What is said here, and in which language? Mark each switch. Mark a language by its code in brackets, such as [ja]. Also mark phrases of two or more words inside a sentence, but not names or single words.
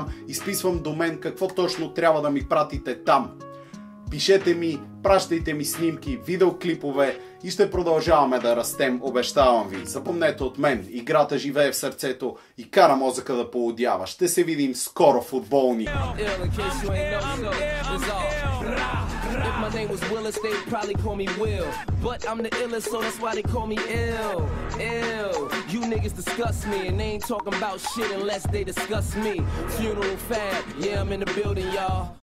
[bg] Изписвам до мен какво точно трябва да ми пратите там. Пишете ми, пращайте ми снимки, видеоклипове и ще продължаваме да растем, обещавам ви. Запомнете от мен, играта живее в сърцето и кара мозъка да поудява. Ще се видим скоро, футболни! [en] If my name was Willis, they'd probably call me Will. But I'm the illest, so that's why they call me Ill. You niggas discuss me, and they ain't talking about shit unless they discuss me. Funeral fab, yeah, I'm in the building, y'all.